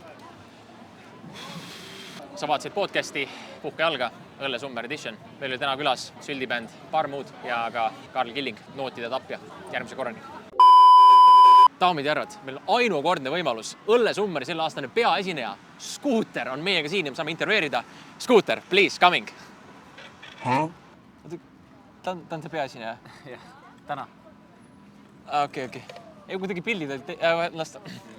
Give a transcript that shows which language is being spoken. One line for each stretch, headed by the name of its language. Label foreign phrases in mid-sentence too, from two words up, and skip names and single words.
Estonian: Sa vaatasid podcasti Puhka jalga, Õllesummer Edition. Meil oli täna külas süldibänd Parmuud ja ka Karl Killing, nootide tapja. Järgmise korrani. Daamid ja härrad, meil on ainukordne võimalus. Õllesummeri selle aastane peaesineja Scooter on meiega siin ja me saame intervjueerida.
English: Scooter, please, coming.
Estonian: Ta on see peaesineja? Jah, täna. Okei. Ei, kuidagi pildid olid... Lasta.